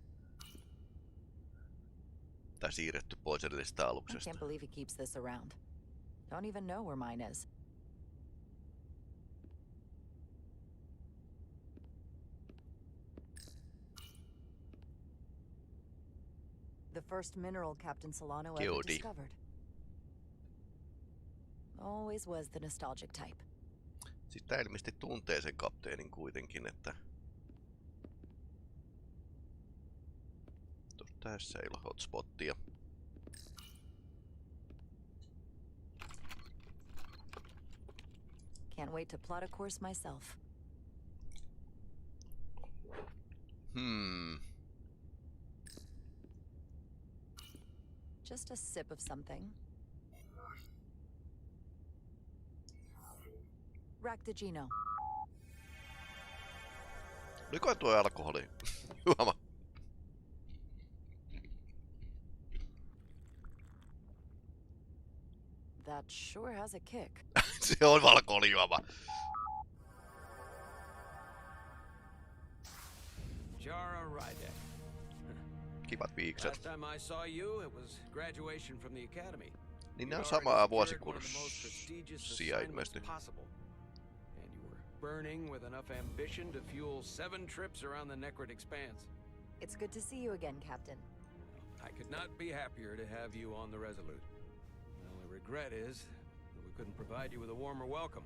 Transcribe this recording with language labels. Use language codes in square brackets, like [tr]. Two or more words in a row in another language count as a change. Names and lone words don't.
[fi] Tai siirretty pois edellisestä [en] I [fi] aluksesta? [en] can't believe he keeps this around. Don't even know where mine is. The first mineral Captain Solano ever [fi] Geodi. [en] discovered. Always was the nostalgic type. [fi] Siis tää ilmeisesti tuntee sen kapteenin kuitenkin, että... Tässä ei ole hotspottia. [en] Can't wait to plot a course myself. Just a sip of something. Ractigino. [fi] Oliko tuo alkoholi? Juoma. [en] That sure has a kick. [fi] Se on alkoholijuoma. Jara Rydek. Kivat viikset. [en] Last time I saw you, it was graduation from the academy. [fi] Niin ne on samaa vuosikurssia ilmeisesti. [en] And you were burning with enough ambition to fuel 7 trips around the Necrid Expanse. It's good to see you again, Captain. I could not be happier to have you on the Resolute. The only regret is that we couldn't provide you with a warmer welcome.